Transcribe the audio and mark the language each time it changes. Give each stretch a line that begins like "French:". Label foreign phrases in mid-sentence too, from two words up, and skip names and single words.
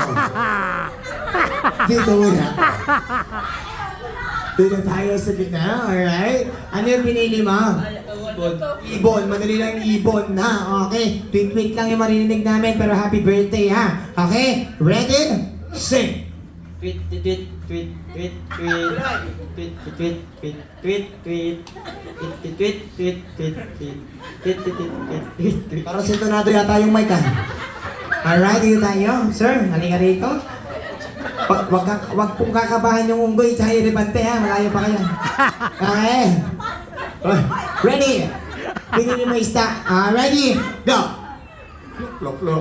Filipino: Dito muna. Dito tayo sa gitna, alright? Ano yung pinili mo? Ibon. Ibon, madali lang ibon ha, okay? Tweet lang yung marinig namin pero
English: happy birthday
Filipino: ha.
English: Okay? Ready?
Filipino: Sing! Tweet, tweet, tweet, tweet, tweet, tweet, tweet, tweet, tweet, tweet, tweet, tweet, tweet, tweet, tweet, tweet, tweet. Parang sintonado yata yung mic ha. Alright, dito tayo. Sir, halika rito. Wag pong kakabahan yung unggoy tsaka elepante ha. Malayo pa kayo.
English: Okay. Ready?
Filipino: Pinili mo isda.
English: Ready? Go!
Filipino: Plok.